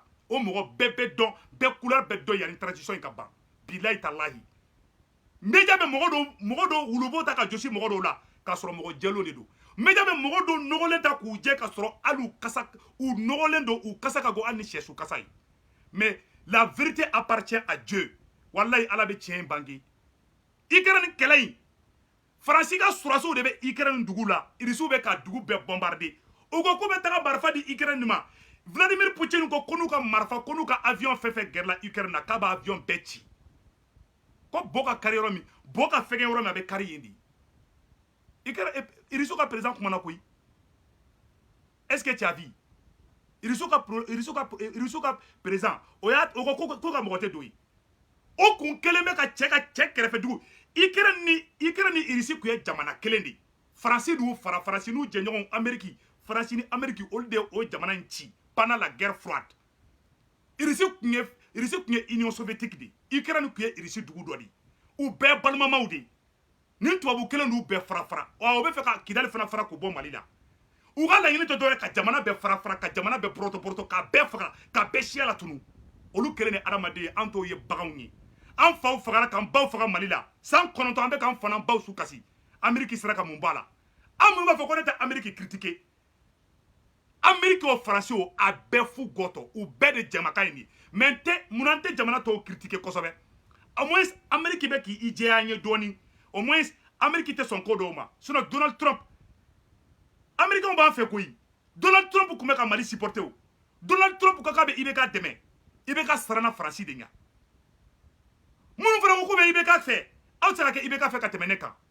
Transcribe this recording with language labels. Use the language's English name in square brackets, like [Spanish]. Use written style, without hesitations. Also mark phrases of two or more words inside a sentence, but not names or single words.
[Bambara] O mɔgɔ bɛɛ bɛ dɔn, bɛɛ couleur bɛ dɔn yanni transition in ka ban. [Arabic] بالله تالله. [Bambara] Média bɛ mɔgɔ dɔw wulubo ta ka josi mɔgɔ dɔw la, k'a sɔrɔ mɔgɔ jɛlenw de don. Média bɛ mɔgɔ dɔw nɔgɔlen ta k'u jɛ ka sɔrɔ hali u nɔgɔlen don, u kasa ka go hali ni sɛsu kasa ye. [French] Mais la vérité appartient à Dieu. [Bambara] Wallahi Ala bɛ tiɲɛ in bange. Ukraine kɛlɛ in, Faransi ka sɔrɔdasiw de bɛ Ukraine dugu la, Irisiw bɛ ka dugu bɛɛ bombarder. U ko k'u bɛ taga marifa di Ukraine ma. Vladimir Poutine ko n'u ka marifa, ko n'u ka avion fɛn fɛn gɛrɛla Ukraine na, k'a b'a avion bɛɛ ci. Ko bo ka kari yɔrɔ min, bo ka fɛgɛ yɔrɔ min a bɛ kari yen de. Irisiw ka président kumana koyi. [French] Est-ce que tu as vu? [Bambara] Irisiw ka président o ko ko ka mɔgɔ tɛ don ye. O kun kelen bɛ ka cɛ kɛrɛfɛ dugu. Ukraine ni Irisi kun ye jamana kelen de. Faransi n'u fara, Faransi n'u jɛɲɔgɔnw Amérique, Faransi ni Amérique olu de o jamana in ci [French] pendant la guerre froide. [Bambara] Irisi kun ye Union soviétique de. Ukraine kun ye Irisi dugu dɔ de. U bɛɛ balimamaw de. Ni tubabu kelen n'u bɛɛ fara. O bɛ fɛ ka Kidali fana fara k'o bɔ Mali la. U ka laɲini tɛ dɔwɛrɛ ka jamana bɛɛ fara, ka jamana bɛɛ poroto, k'a bɛɛ faga, k'a bɛɛ siya latunu. Olu kelen ni adamaden ye, an t'o ye baganw ye. An faw fagara k'an baw faga Mali la. San 9 an bɛ k'an fana baw su kasi. Amérique sera ka mun b'a la. An minnu b'a fɔ ko ne tɛ Amérique critiquer. Amérique o Faransi o a bɛɛ fu gɔtɔ. U bɛɛ de jamakan ye nin ye. Mais mun an tɛ jamana tɔw critiquer kosɛbɛ. [French] Au moins [Bambara] Amérique bɛ k'i jɛya an ye dɔɔni. [French] Au moins [Bambara] Amérique tɛ sɔn ko dɔw ma. Sinon Donald Trump, Américains b'an fɛ koyi. Donald Trump tun bɛ ka Mali supporter o. Donald Trump ko k'a bɛ IBK dɛmɛ. IBK sarana Faransi de ɲa. Minnu fana ko k'u bɛ IBK fɛ, aw tɛ se ka kɛ IBK fɛ ka tɛmɛ ne kan.